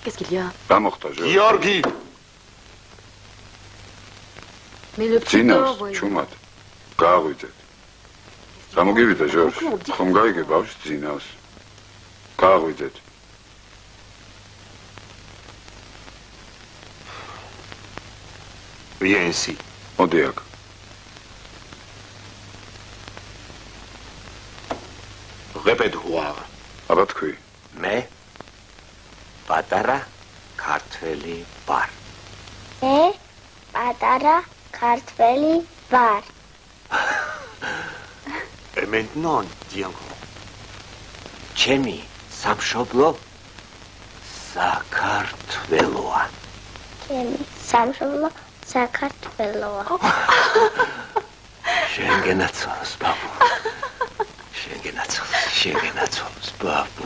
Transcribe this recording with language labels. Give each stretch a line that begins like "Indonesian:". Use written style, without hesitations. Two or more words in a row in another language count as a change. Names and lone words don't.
Georgian: Nadia. გამოხდა ჟორჟ. გიორგი.
French: Mais le
Georgian: ძინავს, ჩუმად. გააღვიძეთ. გამოგივიდა ჟორჟ. ხომ გაიგე ბავშვი ძინავს. გააღვიძეთ.
French: Viens ici.
Georgian: მოდი აქ.
French: Répète voir.
Georgian: აბა თქვი. მე პატარა ქართველი ვარ. მე პატარა ქართველი ვარ.
French: Et maintenant, dis encore.
Georgian: ჩემი სამშობლო საქართველოა. ჩემი სამშობლო საქართველოა. შენ გენაცვალოს, ბაბუ. შენ გენაცვალოს, ბაბუ.